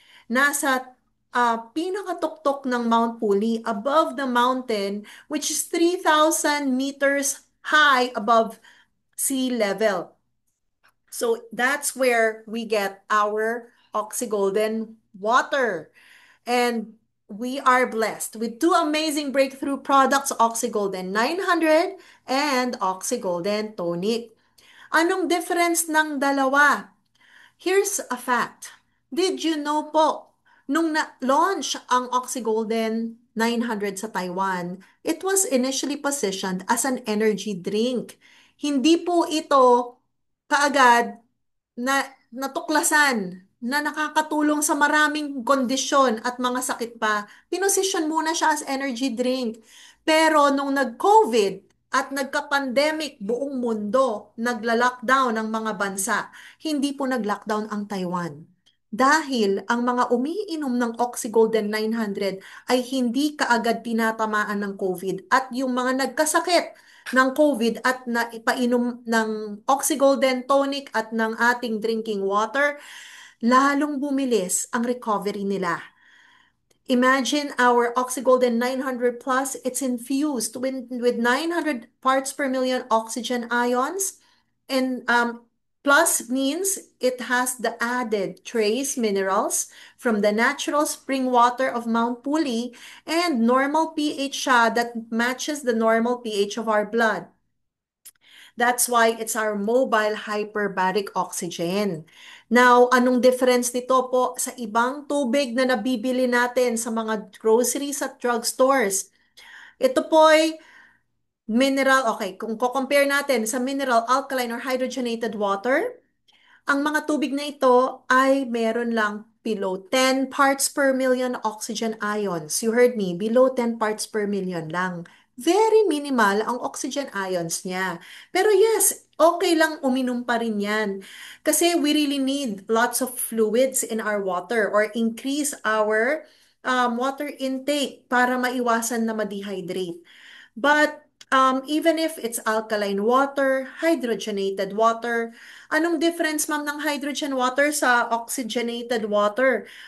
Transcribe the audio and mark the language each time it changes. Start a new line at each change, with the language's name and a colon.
Filipino: Nasa pinakatuktok ng
English: Mount Puli, above the mountain, which is 3,000 meters high above sea level. So that's where we get our Oxygolden water. And we are blessed with two amazing breakthrough products, Oxygolden 900 and Oxygolden Tonic.
Filipino: Anong difference ng dalawa?
English: Here's a fact. Did you know po,
Filipino: nung na-launch ang Oxygolden 900 sa Taiwan,
English: it was initially positioned as an energy drink.
Filipino: Hindi po ito kaagad na natuklasan na nakakatulong sa maraming kondisyon at mga sakit pa. Pinosisyon muna siya as energy drink. Pero nung nag-COVID at nagka-pandemic buong mundo, nagla-lockdown ang mga bansa, hindi po nag-lockdown ang Taiwan. Dahil ang mga umiinom ng Oxygolden 900 ay hindi kaagad tinatamaan ng COVID at yung mga nagkasakit ng COVID at na ipainom ng Oxygolden tonic at ng ating drinking water, lalong bumilis ang recovery nila.
English: Imagine our Oxygolden 900 Plus, it's infused with 900 parts per million oxygen ions. And plus means it has the added trace minerals from the natural spring water of Mount Puli and normal pH siya that matches the normal pH of our blood. That's why it's our mobile hyperbaric oxygen.
Filipino: Now, anong difference nito po sa ibang tubig na nabibili natin sa mga groceries at drugstores? Ito po ay mineral, okay, kung compare natin sa mineral, alkaline, or hydrogenated water, ang mga tubig na ito ay meron lang below 10 parts per million oxygen ions.
English: You heard me, below 10 parts per million
Filipino: lang. Very minimal ang oxygen ions niya. Pero yes, okay lang uminom pa rin yan.
English: Kasi we really need lots of fluids in our water or increase our water intake
Filipino: para maiwasan na ma-dehydrate.
English: But even if it's alkaline water, hydrogenated water,
Filipino: anong difference ma'am ng
English: hydrogen water sa oxygenated water?